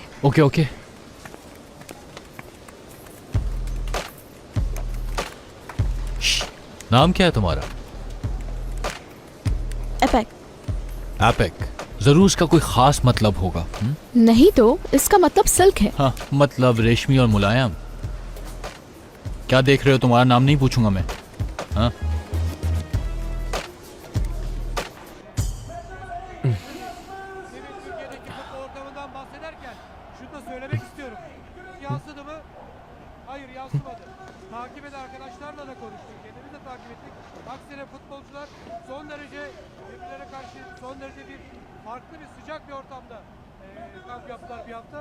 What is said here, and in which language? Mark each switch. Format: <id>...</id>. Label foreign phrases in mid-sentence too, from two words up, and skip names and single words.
<en>OK OK.</en> <hi>नाम क्या है तुम्हारा? एपेक। एपेक। जरूर इसका कोई खास मतलब होगा। नहीं तो इसका मतलब सिल्क है। हाँ, मतलब रेशमी और मुलायम। क्या देख रहे हो? तुम्हारा नाम नहीं पूछूंगा मैं। हाँ?</hi> <tr>Takip eden arkadaşlarla da konuştuk. Kendimiz de takip ettik. Aksine futbolcular son derece birbirlerine karşı son derece bir farklı bir sıcak bir ortamda kamp yaptılar bir hafta.</tr>